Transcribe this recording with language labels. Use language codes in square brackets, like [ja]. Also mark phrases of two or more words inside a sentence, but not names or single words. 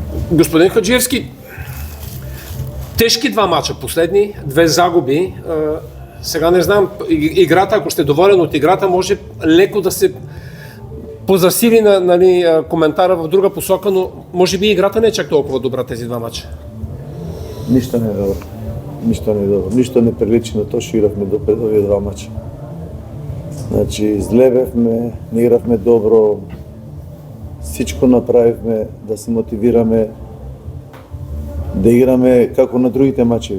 [mk] Господин Хаджиевски, тешки два мача последни, две загуби. [bg] Сега не знам, играта, ако сте доволен от играта, може леко да се позасили на коментара в друга посока, но може би играта не е чак толкова добра тези два мача. [mk] Ништо не е добро. Ништо не приличи на тоа што игравме до овие два мача. Значи, злебевме, не игравме добро, всичко направивме да се мотивираме, да играме како на другите мачеви.